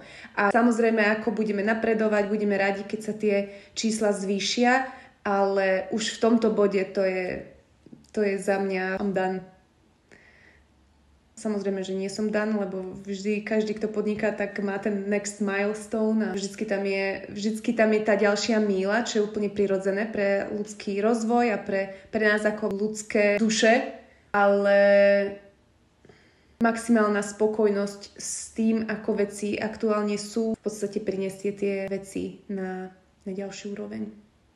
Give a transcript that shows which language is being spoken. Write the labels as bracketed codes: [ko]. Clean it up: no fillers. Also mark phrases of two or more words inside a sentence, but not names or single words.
[sk] A samozrejme, ako budeme napredovať, budeme radi, keď sa tie čísla zvýšia, ale už v tomto bode to je za mňa [en] I'm done. [sk] Samozrejme, že nie som done, lebo vždy každý, kto podniká, tak má ten [en] next milestone [sk] a vždycky tam je tá ďalšia míľa, čo je úplne prirodzené pre ľudský rozvoj a pre nás ako ľudské duše, ale maximálna spokojnosť s tým, ako veci aktuálne sú, v podstate prinesie tie veci na ďalší úroveň.